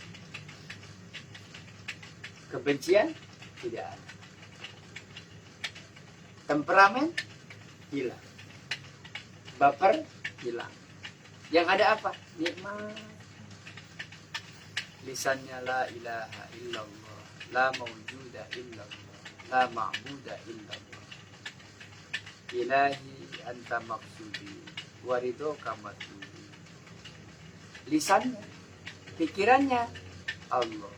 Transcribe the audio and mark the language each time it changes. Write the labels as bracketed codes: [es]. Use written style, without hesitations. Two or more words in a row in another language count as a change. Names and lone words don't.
[id] Kebencian tidak ada. Temperamen hilang. Baper hilang. Yang ada apa? Nikmat. [ar] Lisannya لا إله إلا الله لا موجود إلا الله لا معبود إلا الله. إلهي أنت مقصودي ورضاك مطلوبي. [id] Lisannya, pikirannya Allah.